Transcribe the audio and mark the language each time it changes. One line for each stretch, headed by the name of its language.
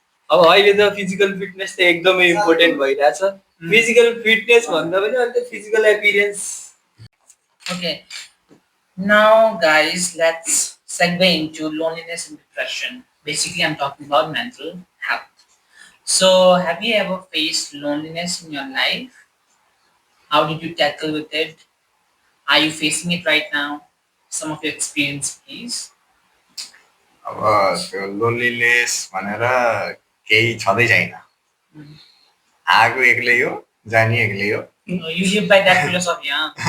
Nepali: अब अहिले त फिजिकल फिटनेस त एकदमै इम्पोर्टेन्ट भइरहेछ। फिजिकल फिटनेस भन्दा पनि अहिले physical appearance.
English: Okay, now guys, let's segue into loneliness and depression. Basically, I'm talking about mental health. So, have you ever faced loneliness in your life? How did you tackle with it? Are you facing it right now? Some of your experience, please.
Nepali: अब त्यो loneliness भनेर केही छँदै छैन, आएको एक्लै हो, जाने एक्लै हो।
English: You live by that philosophy, huh?